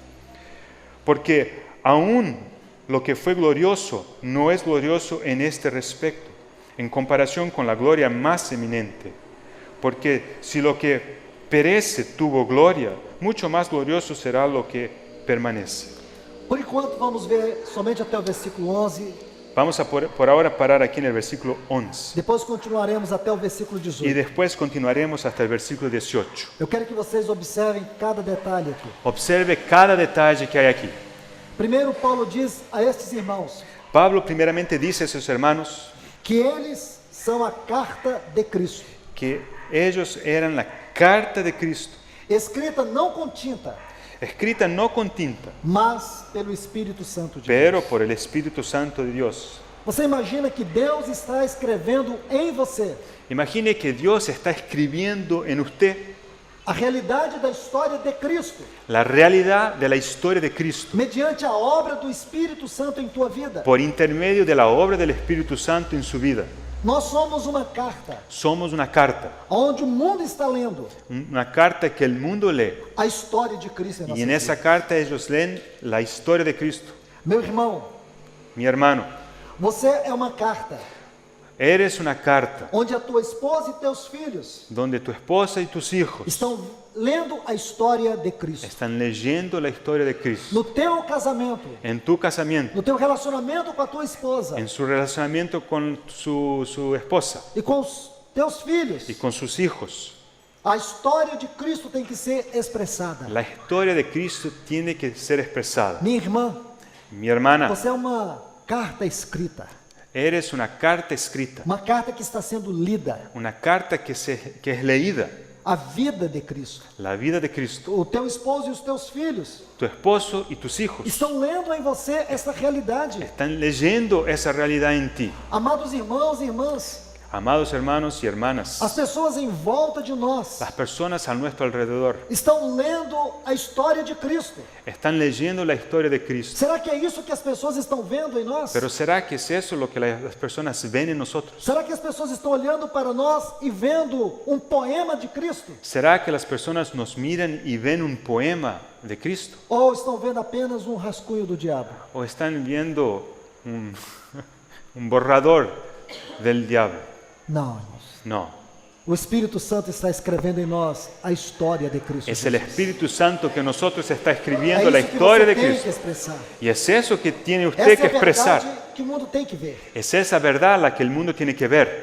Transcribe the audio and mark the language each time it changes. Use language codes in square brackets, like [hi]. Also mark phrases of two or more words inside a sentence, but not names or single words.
[es] Porque aún lo que fue glorioso no es glorioso en este respecto, en comparación con la gloria más eminente. Porque si lo que perece tuvo gloria, mucho más glorioso será lo que permanece. [pt] Por enquanto, vamos ver somente até o versículo 11. [es] Vamos a por ahora parar aquí en el versículo 11. [pt] Depois continuaremos até o versículo [es] Y 18. después continuaremos hasta el versículo 18. [pt] Eu quero que vocês observem cada detalhe aqui. [es] Observe cada detalle que hay aquí. [pt] Primeiro, Paulo diz a estes irmãos [es] Pablo primeramente dice a sus hermanos [pt] que eles são a carta de Cristo, [es] que ellos eran la carta de Cristo, [pt] escrita não com tinta, [es] escrita no con tinta, [pt] mas pelo Espírito Santo de [es] pero [pt] Deus. [es] por el Espíritu Santo de Dios. [pt] Você imagina que Deus está escrevendo em você [es] Imagine que Dios está escribiendo en usted [pt] a realidade da história de Cristo, [es] la realidad de la historia de Cristo [pt] mediante a obra do Espírito Santo em tua vida. [es] por intermedio de la obra del Espíritu Santo en su vida. [pt] Nós somos uma carta [es] Somos una carta, [pt] onde o mundo está lendo [es] una carta que el mundo lee. [pt] a história de Cristo em nossa [es] Y en [pt] vida. [es] esa carta ellos leen la historia de Cristo. [pt] Meu irmão, [es] Mi hermano, [pt] você é uma carta [es] eres una carta [pt] onde a tua esposa e teus filhos [es] donde tu esposa y tus hijos [pt] estão lendo a história de Cristo. [es] están leyendo la historia de Cristo. [pt] No teu casamento, [es] En tu casamiento, [pt] no teu relacionamento com a tua esposa [es] en su relacionamiento con su esposa [pt] e com os teus filhos, [es] y con sus hijos. [pt] a história de Cristo tem que ser expressada. [es] La historia de Cristo tiene que ser expresada. [pt] Minha irmã, [es] Mi hermana, [pt] você é uma carta escrita, [es] eres una carta escrita, [pt] uma carta que está sendo lida, [es] una carta que es leída, [pt] a vida de Cristo. [es] la vida de Cristo. [pt] O teu esposo e os teus filhos [es] Tu esposo y tus hijos [pt] estão lendo em você essa realidade. [es] están leyendo esa realidad en ti. [pt] Amados irmãos e irmãs, [es] Amados hermanos y hermanas, [pt] As pessoas em volta de nós [es] las personas a nuestro alrededor [pt] estão lendo a história de Cristo. [es] están leyendo la historia de Cristo. [pt] Será que é isso que as pessoas estão vendo em nós? [es] Pero ¿será que es eso lo que las personas ven en nosotros? [pt] Será que as pessoas estão olhando para nós e vendo um poema de Cristo? [es] ¿Será que las personas nos miran y ven un poema de Cristo? [pt] Ou estão vendo apenas um rascunho do diabo? [es] ¿O están viendo un borrador del diablo? [pt] Não, irmãos. [es] No, [pt] O Espírito Santo está escrevendo em nós a história de Cristo [es] es [pt] Jesus. [es] el Espíritu Santo que nosotros está [pt] É [es] escribiendo la [pt] isso que [es] historia [pt] você [es] de [pt] tem que [es] Cristo. [pt] expressar. [es] Y es eso que tiene usted [pt] Essa [es] que [pt] é a [es] expresar. [pt] verdade que o mundo tem que ver. [es] Es esa verdad la que el mundo tiene que ver.